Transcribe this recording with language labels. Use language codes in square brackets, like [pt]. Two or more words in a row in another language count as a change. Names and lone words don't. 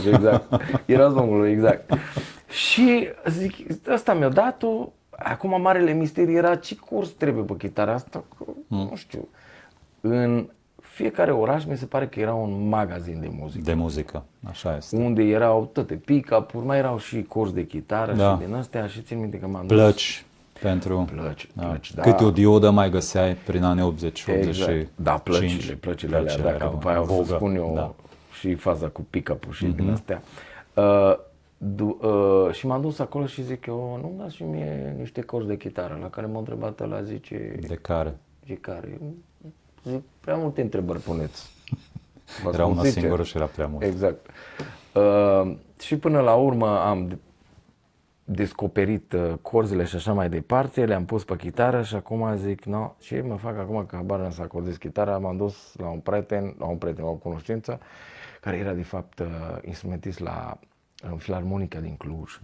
[ro] Era zongorul, exact. Și zic, ăsta mi-a dat-o. Acum marele misteriu era ce curs trebuie pe chitara asta, nu știu. În fiecare oraș mi se pare că era un magazin de muzică. De muzică, așa este. Unde erau toate pick-up-uri, mai erau și corzi de chitară și din astea și țin minte că m-am dus. Plăci pentru... Plăci, da. Câte o diodă mai găseai prin anii 80, 85. Exact. Da, plăcile alea, dacă după aia o să spun eu și faza cu pick-up-ul și din astea. Și m-am dus acolo și zic eu, nu-mi dați și mie niște corzi de chitară, la care m-a întrebat ăla, zice... De care? De care? Zic, prea multe întrebări puneți. Era una singură și era prea mult. Exact. Și până la urmă am descoperit corzile și așa mai departe, le-am pus pe chitară și acum zic, no, ce mă fac acum că habar n-am să acordez chitara, m-am dus la un prieten, o cunoștință, care era de fapt instrumentist în Filarmonica din Cluj.